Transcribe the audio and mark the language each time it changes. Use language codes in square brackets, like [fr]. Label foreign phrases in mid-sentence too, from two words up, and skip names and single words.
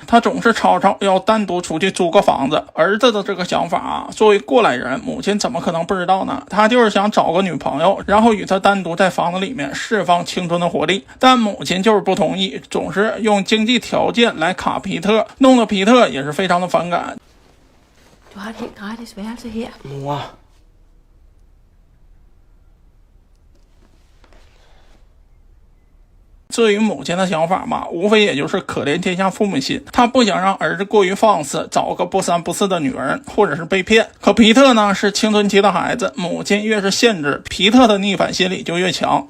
[zh] 他总是吵吵要单独出去租个房子。儿子的这个想法啊，作为过来人，母亲怎么可能不知道呢？他就是想找个女朋友，然后与他单独在房子里面释放青春的活力。但母亲就是不同意，总是用经济条件来卡皮特，弄得皮特也是非常的反感。 [da] Du har et helt gratis værelse her. Mor... [zh] 至于母亲的想法嘛，无非也就是可怜天下父母心，他不想让儿子过于放肆，找个不三不四的女人，或者是被骗。可皮特呢是青春期的孩子，母亲越是限制，皮特的逆反心理就越强。